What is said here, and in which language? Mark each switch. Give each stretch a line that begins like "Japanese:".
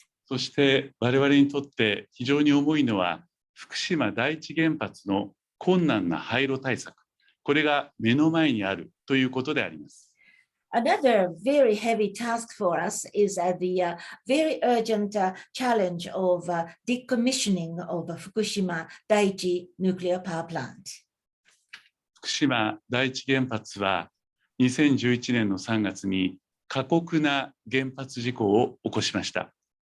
Japanese: そして我々にとって非常に重いのは福島第一原発の困難な廃炉対策、これが目の前にあるということであります。
English: Another very heavy task for us is the very urgent challenge of decommissioning of Fukushima Daiichi nuclear power plant.
Japanese: 福島第一原発は2011年の3月に過酷な原発事故を起こしました。